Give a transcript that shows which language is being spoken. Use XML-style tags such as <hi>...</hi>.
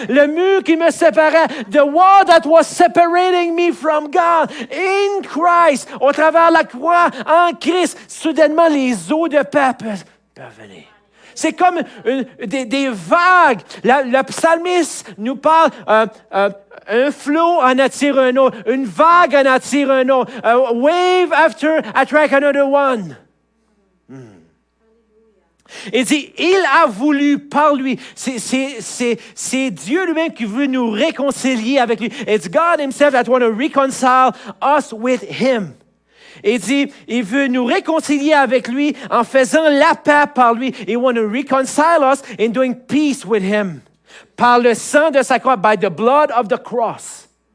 <fr>Le mur qui me séparait,</fr> <en>the wall that was separating me from God, in Christ,</en> <fr>au travers la croix, en Christ, soudainement les eaux de paix peuvent venir. C'est comme des vagues. Le psalmiste nous parle, un flot en attire un autre, une vague en attire un autre.</fr> <en>A wave after attract another one.</en> <fr>Il dit, il a voulu par lui. C'est Dieu lui-même qui veut nous réconcilier avec lui.</fr> <en>It's God himself that wants to reconcile us with him.</en> <fr>Il dit, il veut nous réconcilier avec lui en faisant la paix par lui.</fr> <en>He wants to reconcile us in doing peace with him.</en> <fr>Par le sang de sa croix,</fr> <en>by the blood of the cross.</en>